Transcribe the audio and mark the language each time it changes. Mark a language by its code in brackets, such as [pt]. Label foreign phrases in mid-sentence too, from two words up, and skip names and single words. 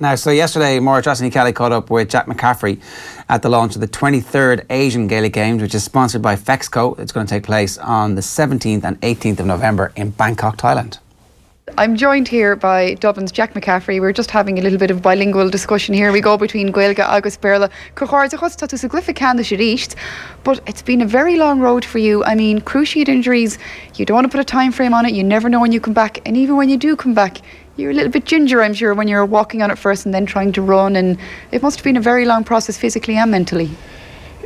[en] Now, so yesterday, Maura Trosney-Kelly caught up with Jack McCaffrey at the launch of the 23rd Asian Gaelic Games, which is sponsored by Fexco. It's going to take place on the 17th and 18th of November in Bangkok, Thailand. I'm joined here by Dublin's Jack McCaffrey. We're just having a little bit of bilingual discussion here. We go between [ga] Gaeilge agus Béarla. Cachords a chust tatus a glyphicand [en] the but it's been a very long road for you. I mean, cruciate injuries, you don't want to put a time frame on it. You never know when you come back. And even when you do come back, you're a little bit ginger, I'm sure, when you're walking on it first and then trying to run. And it must have been a very long process physically and mentally. Yeah, definitely.